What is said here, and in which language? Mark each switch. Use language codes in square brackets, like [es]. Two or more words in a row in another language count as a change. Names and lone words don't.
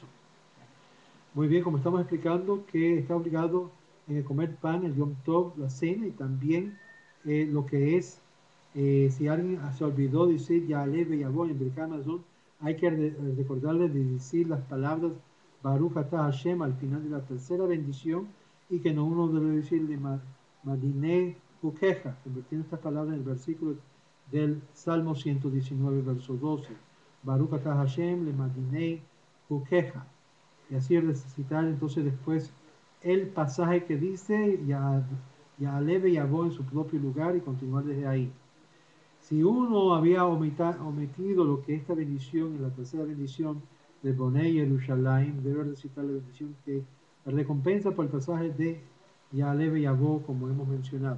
[es] Muy bien, como estamos explicando, que está obligado en comer pan, el [he] יום טוב, [es] la cena, y también lo que es, si alguien se olvidó de decir [he] יעלה ויבוא [es] en [he] ברכת המזון, [es] hay que recordarle de decir las palabras [he] ברוך אתה השם [es] al final de la tercera bendición, y que no uno debe decirle [he] למדני חוקיך, [es] convirtiendo estas palabras en el versículo del Salmo 119, verso 12. [he] ברוך אתה השם למדני חוקיך. [es] Y así recitar entonces después el pasaje que dice [he] יעלה ויבוא [es] en su propio lugar y continuar desde ahí. Si uno había omitido lo que esta bendición, en la tercera bendición de [he] בונה ירושלים, [es] debe recitar la bendición que recompensa por el pasaje de [he] יעלה ויבוא, [es] como hemos mencionado.